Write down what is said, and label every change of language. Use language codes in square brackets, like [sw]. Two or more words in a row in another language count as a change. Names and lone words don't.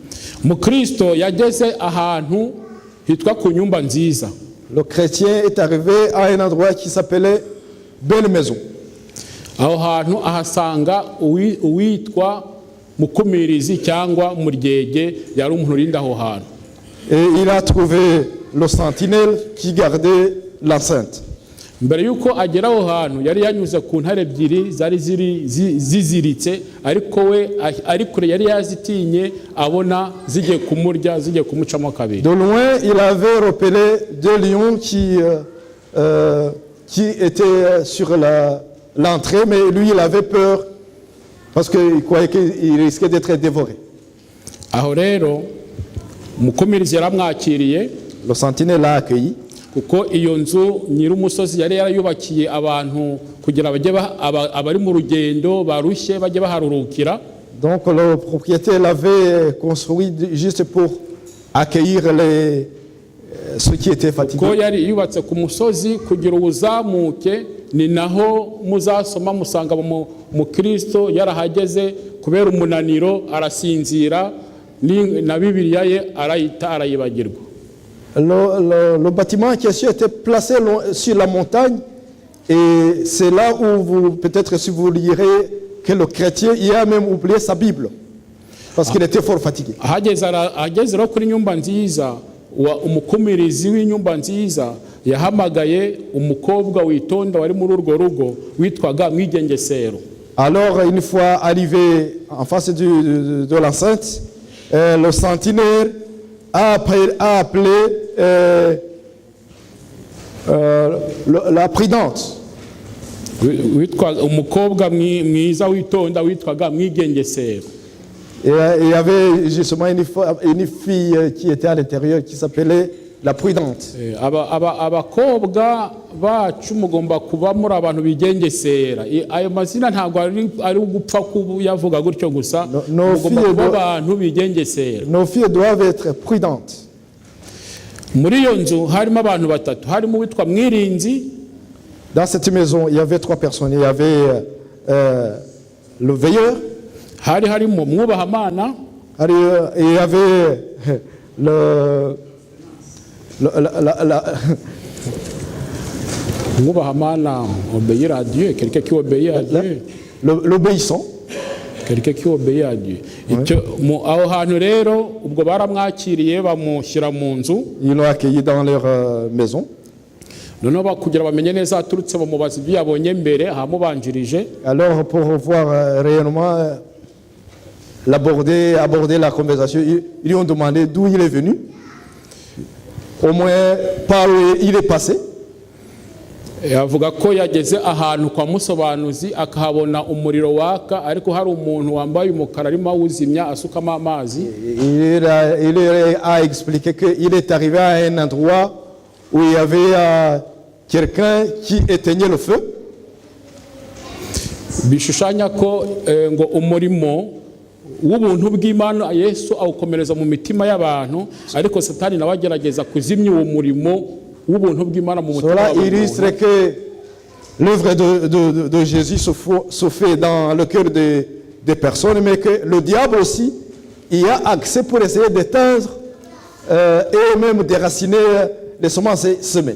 [fr] Le chrétien est arrivé à un endroit qui s'appelait Belle Maison. Et il a trouvé le sentinelle qui gardait l'enceinte. [rw] mbere yuko agera aho hantu yari yanyuze ku ntare ebyiri zari ziziritse ariko we ari kure yari yazitinye abona zigiye kumurya zigiye kumucamo kabiri. [fr] De loin il avait repéré deux lions qui étaient sur l'entrée, mais lui il avait peur parce qu'il croyait qu'il risquait d'être dévoré. [rw] Aho rero umukumirizi yaramwakiriye, [fr] le sentinelle l'a accueilli. [rw] Kuko iyo nzu nyirumusozi yari yarayubakiye abantu kugira bajye abari mu rugendo barushye bajye baharurukira. [fr] Donc le propriétaire l'avait construit juste pour accueillir ceux qui étaient fatigués. [rw] Ko yari yubatse ku musozi kugira ubuzamuke, ni naho muzasoma musanga mu Kristo yarahageze kubera umunaniro arasinzira na Bibiliya ye arayibagirwa. [fr] Le bâtiment en question était placé sur la montagne et c'est là où peut-être si vous lirez que le chrétien il a même oublié sa Bible parce qu'il était fort fatigué. [rw] Ageze ro kuri nyumba nziza umukumirizi w'inyumba nziza yahamagaye umukobwa witonda wari muri urwo rugo witwaga Mwigengesero. [fr] Alors une fois arrivé en face de l'enceinte, le sentinelle a appelé la prudente. Et il y avait justement une fille qui était à l'intérieur qui s'appelait la prudente. [rw] Abakobwa bacu mugomba kuba muri abantu bigengesera. Ayo mazina ntabwo ari gupfa kuyavuga gutyo gusa, mugomba kuba abantu bigengesera. [fr] Nos filles doivent être prudentes. [rw] Muri iyo nzu harimo abantu batatu, harimo witwa Mwirinzi. [fr] Dans cette maison, il y avait trois personnes. Il y avait le veilleur. [rw] Harimo Mwubahamana. [fr] Il y avait obéir à Dieu, quelqu'un qui obéit à Dieu. L'obéissant. Quelqu'un qui obéit à Dieu. [rw] Aho hantu rero ubwo baramwakiriye bamushyira mu nzu. [fr] Ils l'ont accueilli dans leur maison. [rw] Noneho bakugira bamenye neza aturutse bamubaza ibyo yabonye mbere ahamubanjirije. [fr] Alors pour voir réellement aborder la conversation, ils lui ont demandé d'où il est venu, au moins par où il est passé. [rw] avuga ko yageze ahantu kwa musobanuzi akahabona umuriro waka ariko hari umuntu wambaye umukara arimo awuzimya asukamo amazi. [fr] Il a expliqué qu'il est arrivé à un endroit où il y avait quelqu'un qui éteignait le feu. [rw] Bishushanya ko ngo umurimo w'ubuntu bw'Imana Yesu awukomereza mu mitima y'abantu ariko Satani nawe agerageza kuzimya uwo murimo w'ubuntu bw'Imana mu mutima [fr] Cela [rw] w'abantu. [fr] illustre que l'œuvre de Jésus se fait dans le cœur des personnes, mais que le diable aussi y a accès pour essayer d'éteindre et même déraciner les semences semées.